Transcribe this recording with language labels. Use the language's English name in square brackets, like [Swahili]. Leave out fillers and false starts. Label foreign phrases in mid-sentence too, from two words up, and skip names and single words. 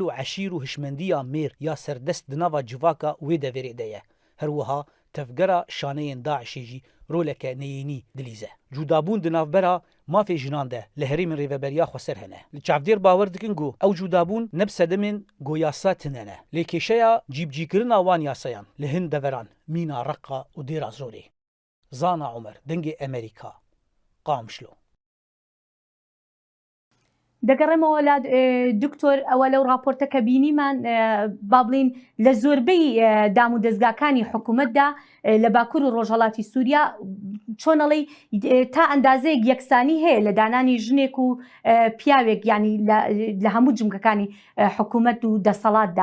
[Kurdish] û eşîr û hişmendiya mêr ya serdest di nava civaka wê deverê de ye her wiha tevgera şaneyên Daişê jî roleke neyînî dilîze cudabûn di navbera mafê jinan de li herêmên rêveberiya Xweser hene li çavdêr bawer dikin got ew cudabûn neb sedemên goyasa tinene lê kêşeya cîbcîkirina wan yasayan li hin deveran mîna Reqqa û Dêra Zorê Zana Umer dengê Amerîka Qamişlo [Central Kurdish] دەگەڕێمەوە لە دکتۆر ئەوە لەو راپۆرتەکە بینیمان با بڵین لە زۆربەی دام و دەستگاکانی حکوومەتدا لە باکوور و ڕۆژهەڵاتی سووریا چۆنەڵی تا ئەندازەیەک یەکسانی هەیە لە دانانی ژنێک و پیاوێک ینی لە هەموو جمکەکانی حکوومەت و دەسەڵاتدا.